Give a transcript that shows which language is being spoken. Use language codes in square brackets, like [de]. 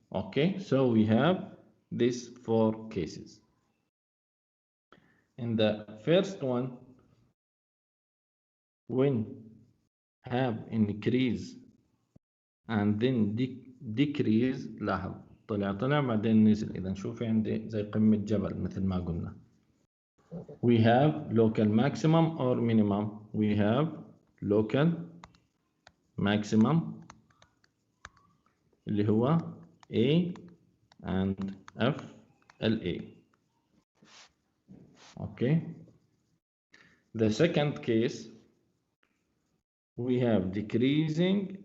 [en] Okay, so we have these four cases. In the first one, when have increase and then decrease. [ar] لاحظ طلع بعدين نزل. إذا شوفي عندي زي قمة جبل مثل ما قلنا. [en] We have local maximum or minimum. We have local maximum [ar] اللي هو [en] A and F LA. Okay. The second case, we have decreasing.